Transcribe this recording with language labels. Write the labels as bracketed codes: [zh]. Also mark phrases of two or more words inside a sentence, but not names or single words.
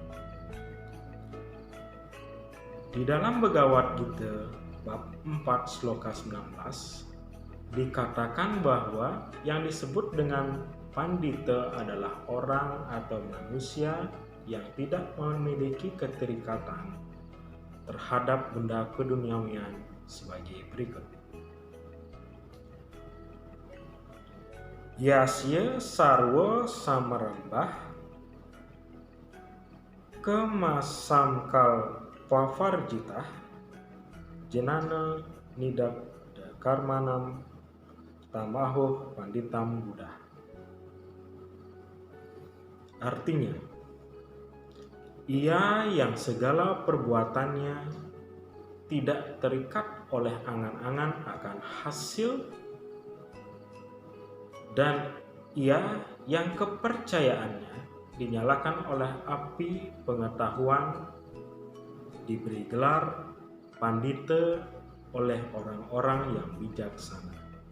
[id] Di dalam Bhagavad Gita bab 4 sloka 19 dikatakan bahwa yang disebut dengan pandita adalah orang atau manusia yang tidak memiliki keterikatan terhadap benda keduniawian sebagai berikut. [sa] Yasya sarwa samarambah kemasamkal pavarjitah jenana nidak karmanam tamahuh panditam Buddha. [id] Artinya, ia yang segala perbuatannya tidak terikat oleh angan-angan akan hasil, dan ia yang kepercayaannya dinyalakan oleh api pengetahuan, diberi gelar pandita oleh orang-orang yang bijaksana.